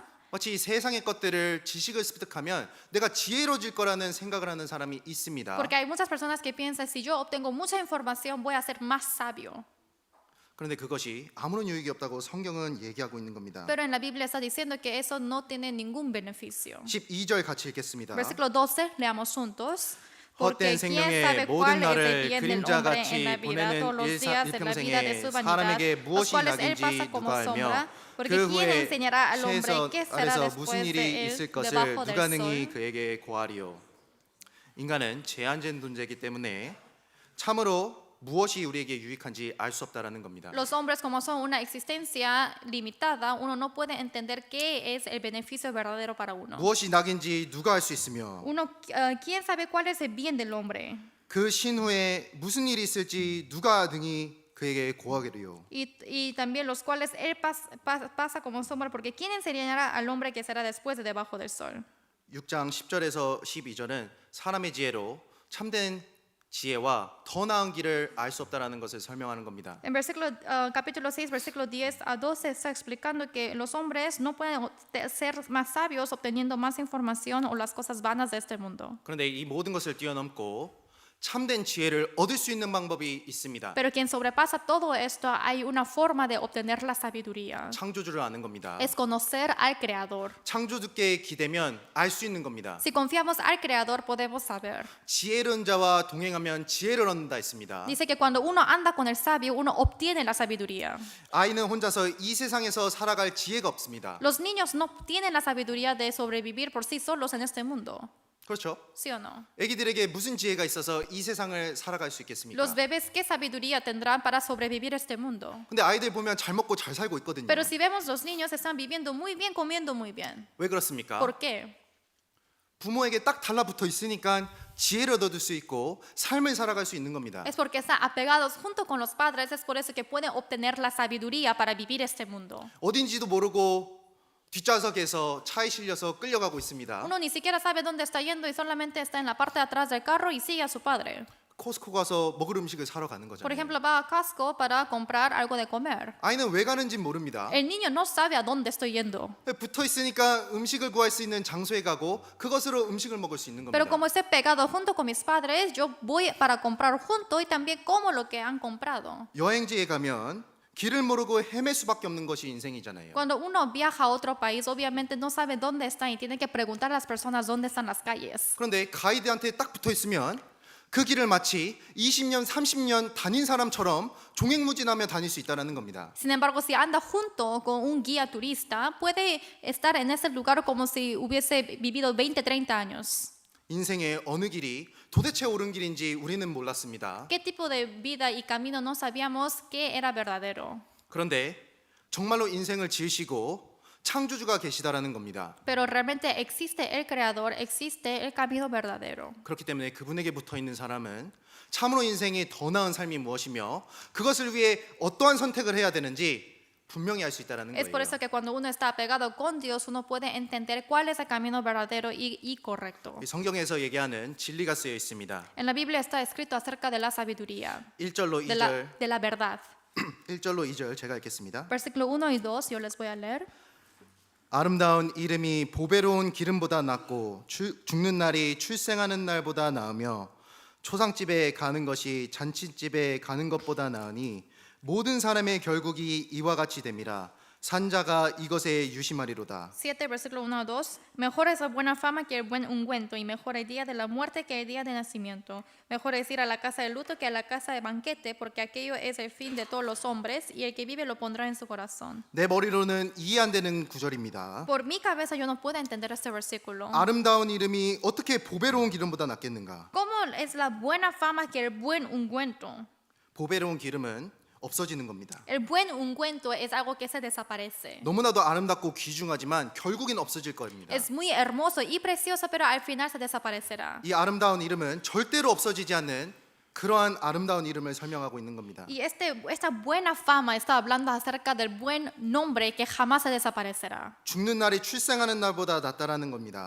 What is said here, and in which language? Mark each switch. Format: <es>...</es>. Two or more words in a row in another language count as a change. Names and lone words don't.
<ko>마치 이 세상의 것들을 지식을 습득하면 내가 지혜로워질 거라는 생각을 하는 사람이 있습니다.</ko> <es>Porque hay muchas personas que piensan, si yo obtengo mucha información, voy a ser más sabio.</es> <ko>그런데 그것이 아무런 유익이 없다고 성경은 얘기하고 있는 겁니다.</ko> <es>Pero en la Biblia está diciendo que eso no tiene ningún beneficio.</es> <ko>12절 같이 읽겠습니다.</ko> <es>Versículo 12, leamos juntos.</es> <ko>헛된</ko> <es>Porque quién</es> <ko>생명의</ko> <es>sabe</es> <ko>모든</ko> <es>cuál es el</es> <ko>날을</ko> <es>bien del hombre en la</es> <ko>그림자같이</ko> <es>vida, todos los</es> <ko>보내는</ko> <es>días de la vida de su</es> <ko>일평생에</ko> <es>vanidad,</es> <ko>사람에게</ko> <es>los</es> <ko>무엇이</ko> <es>cuales él</es> <ko>낙인지</ko> <es>pasa como</es> <ko>누가</ko> <es>sombra.</es> <ko>알며</ko> <es>Porque</es> <ko>그</ko> <es>quién</es> <ko>후에</ko> <es>enseñará al hombre</es> <ko>세상</ko> <es>qué será</es> <ko>아래서</ko> <es>después</es> <ko>무슨 일이</ko> <es>de</es> <ko>있을</ko> <es>él</es> <ko>것을</ko> <es>debajo</es> <ko>누가</ko> <es>del</es> <ko>능히</ko> <es>sol.</es> <ko>그에게 고하리요. 인간은 제한된 존재이기 때문에 참으로 무엇이 우리에게 유익한지 알 수 없다라는 겁니다.</ko> <es>Los hombres, como son una existencia limitada, uno no puede entender qué es el beneficio verdadero para uno.</es> <ko>무엇이 낙인지 누가 알 수 있으며</ko> <es>Uno, quién sabe cuál es el bien del hombre.</es> <ko>그 신후에 무슨 일이 있을지 누가 능히 그에게 고하리요.</ko> <es>Y también los cuales él pasa como sombra, porque quién enseñará al hombre que será después de debajo del sol.</es> <ko>6장 10절에서 12절은 사람의 지혜로 참된 지혜와 더 나은 길을 알 수 없다라는 것을 설명하는 겁니다.</ko> <es>En capítulo 6, versículo 10 a 12 está explicando que los hombres no pueden ser más sabios obteniendo más información o las cosas vanas de este mundo.</es> <ko>그런데 이 모든 것을 뛰어넘고 참된 지혜를 얻을 수 있는 방법이 있습니다.</ko> <es>Pero quien sobrepasa todo esto, hay una forma de obtener la sabiduría.</es> <ko>창조주를 아는 겁니다.</ko> <es>Es conocer al Creador.</es> <ko>창조주께 기대면 알 수 있는 겁니다.</ko> <es>Si confiamos al Creador, podemos saber.</es> <ko>지혜로운 자와 동행하면 지혜를 얻는다 했습니다.</ko> <es>Dice que cuando uno anda con el sabio, uno obtiene la sabiduría.</es> <ko>아이는 혼자서 이 세상에서 살아갈 지혜가 없습니다.</ko> <es>Los niños no tienen la sabiduría de sobrevivir por sí solos en este mundo.</es> <ko>그렇죠?</ko> <es>¿Sí o no?</es> <ko>아기들에게 무슨 지혜가 있어서 이 세상을 살아갈 수 있겠습니까?</ko> <es>Los bebés, ¿qué sabiduría tendrán para sobrevivir este mundo?</es> <ko>근데 아이들 보면 잘 먹고 잘 살고 있거든요.</ko> <es>Pero si vemos, los niños están viviendo muy bien, comiendo muy bien.</es> <ko>왜 그렇습니까?</ko> <es>¿Por qué?</es> <ko>부모에게 딱 달라붙어 있으니까 지혜를 얻을 수 있고 삶을 살아갈 수 있는 겁니다.</ko> <es>Es porque están apegados junto con los padres, es por eso que pueden obtener la sabiduría para vivir este mundo.</es> <ko>어딘지도 모르고 뒷좌석에서 차에 실려서 끌려가고 있습니다.</ko> <es>Uno ni siquiera sabe dónde está yendo y solamente está en la parte de atrás del carro y sigue a su padre.</es> <ko>코스코 가서 먹을 음식을 사러 가는</ko> <es>Por</es> <ko>거잖아요.</ko> <es>ejemplo, va a Costco para comprar algo de comer.</es> <ko>아이는 왜 가는지 모릅니다.</ko> <es>El niño no sabe a dónde estoy yendo.</es> <ko>붙어 있으니까 음식을 구할 수 있는 장소에 가고 그것으로 음식을 먹을 수 있는 겁니다.</ko> <es>Pero como estoy pegado junto con mis padres, yo voy para comprar junto y también como lo que han comprado.</es> <ko>여행지에 가면 길을 모르고 헤맬 수밖에 없는 것이 인생이잖아요.</ko> <es>Cuando uno viaja a otro país, obviamente no sabe dónde está y tiene que preguntar a las personas dónde están las calles.</es> <ko>그런데 가이드한테 딱 붙어 있으면 그 길을 마치 20년, 30년 다닌 사람처럼 종횡무진하며 다닐 수 있다는 겁니다.</ko> <es>Sin embargo, si anda junto con un guía turista, puede estar en ese lugar como si hubiese vivido 20, 30 años.</es> <ko>인생의 어느 길이 도대체 옳은 길인지 우리는 몰랐습니다.</ko> <es>¿Qué tipo de vida y camino no sabíamos que era verdadero?</es> <ko>그런데 정말로 인생을 지으시고 창조주가 계시다라는 겁니다.</ko> <es>Pero realmente existe el creador, existe el camino verdadero.</es> <ko>그렇기 때문에 그분에게 붙어 있는 사람은 참으로 인생이 더 나은 삶이 무엇이며 그것을 위해 어떠한 선택을 해야 되는지 분명히 알 수 있다라는</ko> <es>Es por</es> <ko>거예요.</ko> <es>eso que cuando uno está pegado con Dios, uno puede entender cuál es el camino verdadero y correcto.</es> <ko>이 성경에서 얘기하는 진리가 쓰여 있습니다.</ko> <es>En la Biblia está escrito acerca de la sabiduría,</es> <ko>1절로</ko> <es>de</es> <ko>2절,</ko> <es>de la verdad.</es> <ko>1절로 2절 제가 읽겠습니다.</ko> <es>Versículo 1 y 2, yo les voy a leer.</es> <ko>아름다운 이름이 보배로운 기름보다 낫고 죽는 날이 출생하는 날보다 나으며 초상집에 가는 것이 잔치집에 가는 것보다 나으니 모든 사람의 결국이 이와 같이 됨이라 산자가 이것에 유심하리로다.</ko> <es>7, versículo 1 a 2. Mejor es la buena fama que el buen ungüento, y mejor el día de la muerte que el día de nacimiento. Mejor es ir a la casa de luto que a la casa de banquete, porque aquello es el fin de todos los hombres, y el que vive lo pondrá en su corazón.</es> <ko>내 머리로는 이해 안 되는 구절입니다.</ko> <es>Por mi cabeza yo no puedo entender este versículo.</es> <ko>아름다운 이름이 어떻게 보배로운 기름보다 낫겠는가?</ko> <es>¿Cómo es la buena fama que el buen ungüento?</es> <ko>보배로운 기름은 없어지는 겁니다.</ko> <es>El buen ungüento es algo que se desaparece.</es> <ko>너무나도 아름답고 귀중하지만 결국엔 없어질 겁니다.</ko> <es>Es muy hermoso y precioso, pero al final se desaparecerá.</es> <ko>이 아름다운 이름은 절대로 없어지지 않는 그러한 아름다운 이름을 설명하고 있는 겁니다.</ko> <es>Y esta buena fama está hablando acerca del buen nombre que jamás se desaparecerá.</es> <ko>죽는 날이 출생하는 날보다 낫다라는 겁니다.</ko>